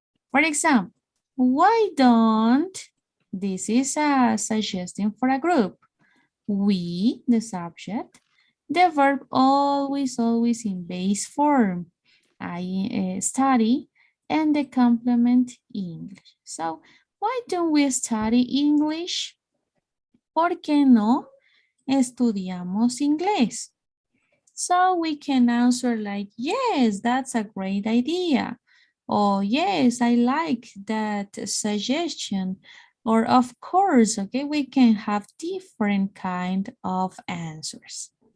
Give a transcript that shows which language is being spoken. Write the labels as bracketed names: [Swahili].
[English] For example, why don't, this is a suggesting for a group. We, the subject, the verb always in base form. I study, and the complement English. So why don't we study English? [Spanish] ¿Por qué no estudiamos inglés? [English] So we can answer like, yes, that's a great idea. Or yes, I like that suggestion. Or of course, okay, we can have different kind of answers.